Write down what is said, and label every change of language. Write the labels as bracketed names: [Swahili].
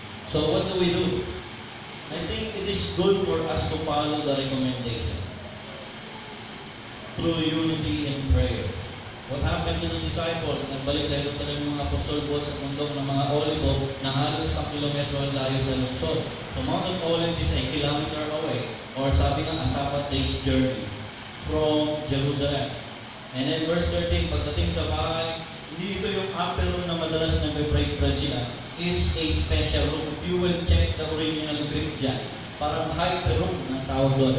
[English] So what do we do? I think it is good for us to follow the recommendation through unity and prayer. What happened to the disciples? [Filipino] Nagbalik sa Jerusalem yung mga apostol buhat sa bundok ng mga Olivo na halos 1 kilometro ang layo sa lungsod. [English] So Mount of Olives is a kilometer away, or [Filipino] sabi ng [English] a Sabbath day's journey from Jerusalem. And then verse 13, [Filipino] pagdating sa bahay, hindi ito yung upper room na madalas nag-break bread sila. [English] It's a special room. If you will check the original Greek dyan, [Filipino] parang hyper room ng tawag doon.